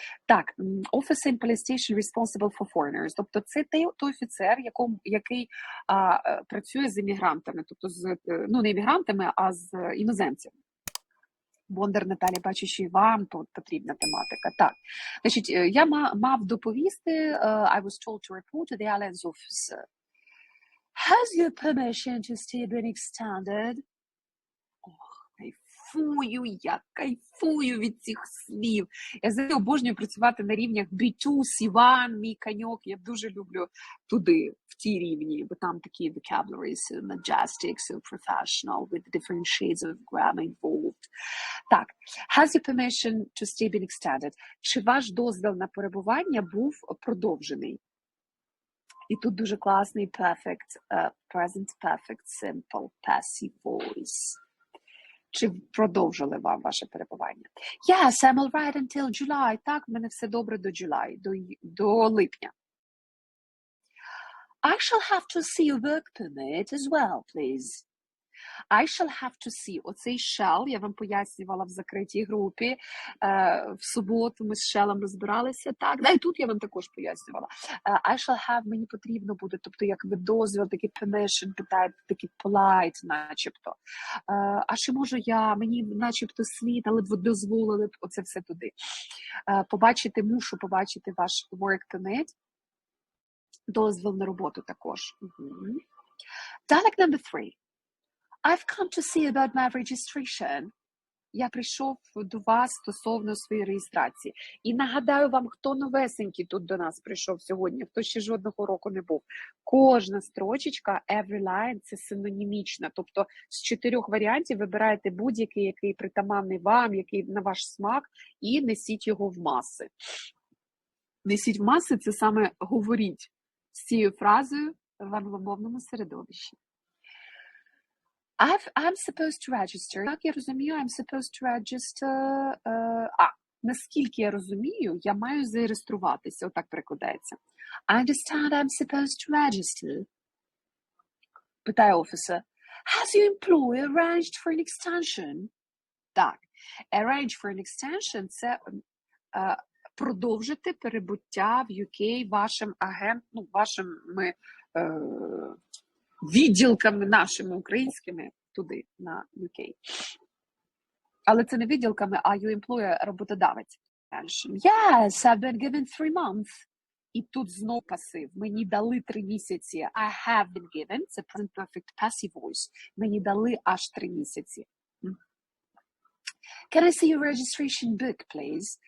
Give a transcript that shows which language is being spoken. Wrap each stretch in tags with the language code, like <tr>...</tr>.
<uk>Так, officer in police station responsible for foreigners, тобто це той офіцер, який працює з іммігрантами, тобто не іммігрантами, а з іноземцями. Бондар Наталі, бачу, що і вам тут потрібна тематика. Так, значить, я мав доповісти,</uk> <en>I was told to report to the aliens officer. Has your permission to stay been extended?</en> <uk>Я кайфую від цих слів. Я завжди обожнюю працювати на рівнях B2, C1, мій коньок. Я дуже люблю туди, в ті рівні, бо там такі</uk> <en>vocabularies, so majestic, so professional, with different shades of grammar involved. Так, has your permission to stay been extended?</en> <uk>Чи ваш дозвіл на перебування був продовжений? І тут дуже класний perfect, present perfect, simple, passive voice. Чи продовжили вам ваше перебування?</uk> <en>Yes, I'm all right until July.</en> <uk>Так, в мене все добре до July, до липня.</uk> <en>I shall have to see your work permit as well, please. I shall have to see.</en> <uk>Оцей shall, я вам пояснювала в закритій групі. В суботу ми з shall'ом розбиралися. Так, і тут я вам також пояснювала.</uk> <en>I shall have,</en> <uk>мені потрібно буде, тобто як ви дозвіл, такий permission, питають, такий polite, начебто. А чи можу я, мені начебто слід, але б дозволили, оце все туди. Мушу побачити ваш work permit. Дозвіл на роботу також.</uk> <en>Dialect number 3. I've come to see about my registration.</en> <uk>Я прийшов до вас стосовно своєї реєстрації. І нагадаю вам, хто новесенький тут до нас прийшов сьогодні, хто ще жодного року не був. Кожна строчечка,</uk> <en>every line,</en> <uk>це синонімічна. Тобто з 4 варіантів вибираєте будь-який, який притаманний вам, який на ваш смак, і несіть його в маси. Несіть в маси – це саме говоріть з цією фразою в англомовному середовищі.</uk> <en>I'm supposed to register.</en> <uk>Так, я розумію,</uk> <en>I'm supposed to register.</en> <uk>Наскільки я розумію, я маю зареєструватися. Отак перекладається.</uk> <en>I understand I'm supposed to register.</en> <uk>Питає офіцер.</uk> <en>Has your employer arranged for an extension?</en> <uk>Так. Arrange for an extension – це продовжити перебуття в UK вашим агентом, вашими відділками нашими українськими туди, на UK. Але це не відділками, а your employer – роботодавець.</uk> <en>Yes, I've been given 3 months.</en> <uk>І тут знов пасив. Мені дали 3 місяці.</uk> <en>I have been given.</en> <uk>Це present perfect passive voice. Мені дали аж 3 місяці.</uk> <en>Can I see your registration book, please?</en>